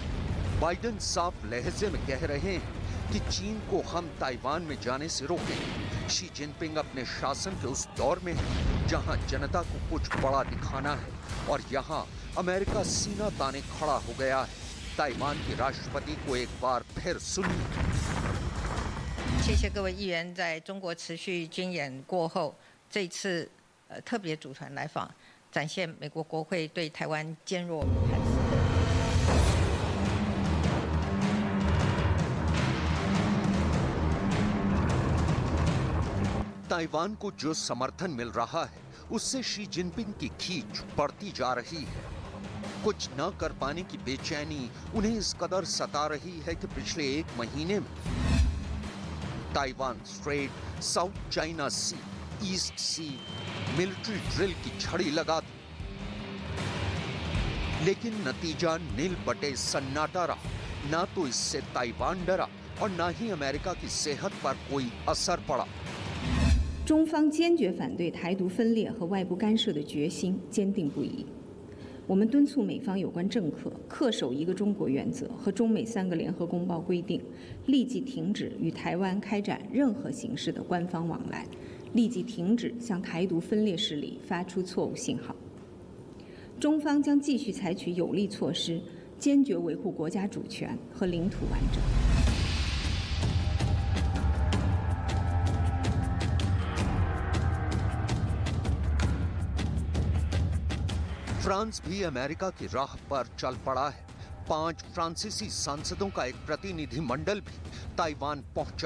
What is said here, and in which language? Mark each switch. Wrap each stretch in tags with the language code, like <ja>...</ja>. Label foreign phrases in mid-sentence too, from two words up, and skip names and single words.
<hi>बाइडेन साफ लहजे में कह रहे हैं कि चीन को हम ताइवान में जाने से रोकें। शी जिनपिंग अपने शासन के उस दौर में है जहां जनता को कुछ बड़ा दिखाना है और यहां अमेरिका सीना ताने खड़ा हो गया है। ताइवान के राष्ट्रपति को एक बार फिर सुनिए।</hi> <zh>谢谢各位议员在中国持续军演过后，这一次特别组团来访，展现美国国会对台湾坚若磐石。</zh> <hi>ताइवान को जो समर्थन मिल रहा है उससे शी जिनपिंग की खींच बढ़ती जा रही है। कुछ न कर पाने की बेचैनी उन्हें इस कदर सता रही है कि पिछले 1 महीने में ताइवान स्ट्रेट, साउथ चाइना सी, ईस्ट सी</hi> <en>military drill</en> <hi>की छड़ी लगा दी, लेकिन नतीजा नील बटे सन्नाटा रहा। ना तो इससे ताइवान डरा और ना ही अमेरिका की सेहत पर कोई असर पड़ा।</hi> <zh>中方坚决反对台独分裂和外部干涉的决心坚定不移。我们敦促美方有关政客恪守一个中国原则和中美3个联合公报规定，立即停止与台湾开展任何形式的官方往来，立即停止向台独分裂势力发出错误信号。中方将继续采取有力措施，坚决维护国家主权和领土完整。</zh> <hi>फ्रांस भी अमेरिका की राह पर चल पड़ा है। 5 फ्रांसीसी सांसदों का एक प्रतिनिधि मंडल भी ताइवान पहुंचा।</hi>